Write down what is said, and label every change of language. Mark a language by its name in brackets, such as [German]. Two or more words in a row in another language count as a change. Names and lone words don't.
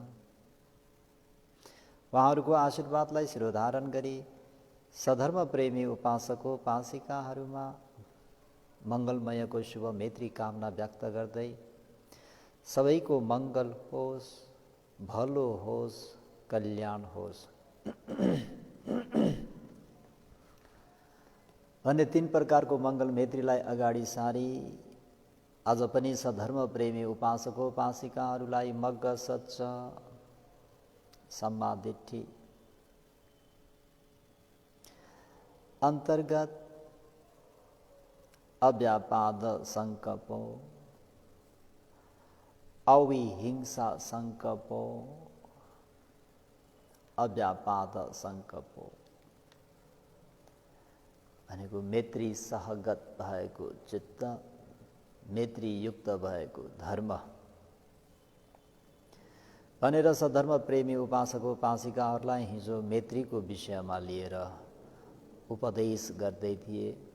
[Nepali] उहाँहरूको आशीर्वादलाई शिरोधारण गरी सधर्म प्रेमी उपासक उपासिकाहरूमा मङ्गलमयको शुभ मैत्री कामना व्यक्त गर्दै सबैको मङ्गल होस्, भलो होस्, कल्याण होस् भन्ने तीन प्रकारको मङ्गल मैत्रीलाई अगाडि सारी आज पनि सधर्म प्रेमी उपासक उपासिकाहरूलाई मग्ग सच्च सम्मादिठी अन्तर्गत [Pali] अव्यापाद संकल्पो अविहिंसा संकल्पो अव्यापाद संकल्पो [Nepali] भनेको मैत्री सहगत भएको चित्त, मैत्री युक्त भएको धर्म भनेर सधर्म प्रेमी उपासक उपासिकाहरूलाई हिजो मैत्रीको विषयमा लिएर उपदेश गर्दै थिए।